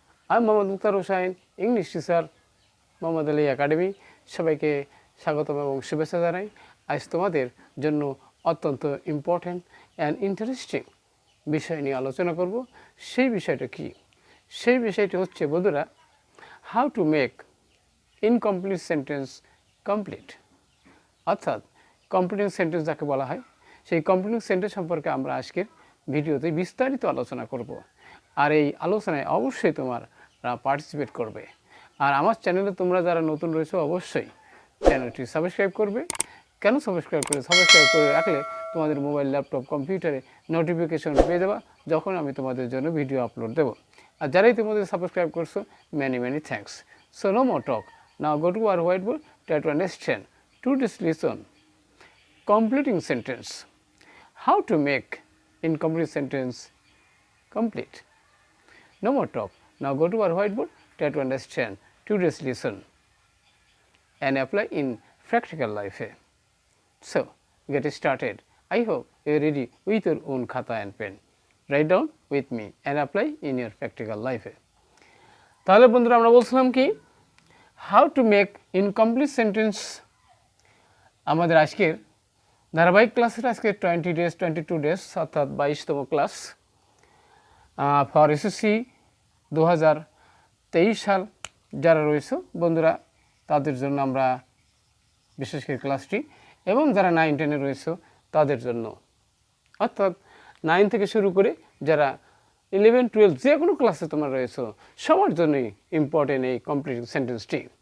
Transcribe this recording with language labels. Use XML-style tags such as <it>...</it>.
<en>I'm Mohammad Mukhtar Hussain, English teacher, Mohammad Ali Academy.</en> <bn>সবাইকে স্বাগতম এবং শুভেচ্ছা জানাই। আজ তোমাদের জন্য অত্যন্ত ইম্পর্টেন্ট অ্যান্ড ইন্টারেস্টিং বিষয় নিয়ে আলোচনা করব। সেই বিষয়টা কি? সেই বিষয়টি হচ্ছে বন্ধুরা, how to make incomplete sentence complete. অর্থাৎ কমপ্লিটিং সেন্টেন্স যাকে বলা হয়, সেই কমপ্লিটিং সেন্টেন্স সম্পর্কে আমরা আজকের ভিডিওতে বিস্তারিত আলোচনা করব। আর এই আলোচনায় অবশ্যই তোমরা পার্টিসিপেট করবে। আর আমার চ্যানেলে তোমরা যারা নতুন রয়েছে অবশ্যই চ্যানেলটি সাবস্ক্রাইব করবে। কেন সাবস্ক্রাইব করে রাখলে তোমাদের মোবাইল, ল্যাপটপ, কম্পিউটারে নোটিফিকেশন পেয়ে যাবা যখন আমি তোমাদের জন্য ভিডিও আপলোড দেবো। আর যারাই তোমাদের সাবস্ক্রাইব করছো,</bn> <en>many thanks. So no more talk. Now go to our whiteboard, try to understand today's lesson. Completing sentence. How to make incomplete sentence complete. No more talk. Now go to our whiteboard, try to understand today's lesson and apply in practical life. So get started. I hope you are ready with your own khata and pen. Write down with me and apply in your practical life.</en> <bn>তাহলে বন্ধুরা আমরা বলছিলাম কি, how to make incomplete sentence. আমাদের আজকের ধারাবাহিক ক্লাসের আজকে</bn> <en>22 days</en> <bn>অর্থাৎ 22তম ক্লাস ফর এসএসসি 2023 সাল যারা রয়েছে বন্ধুরা, তাদের জন্য আমরা বিশেষ করে ক্লাসটি, এবং যারা 9-10-এ রয়েছে তাদের জন্য, অর্থাৎ 9 থেকে শুরু করে যারা 11-12 যে কোনো ক্লাসে তোমরা রয়েছে সবার জন্যই ইম্পর্টেন্ট এই কমপ্লিট সেন্টেন্সটি।</bn>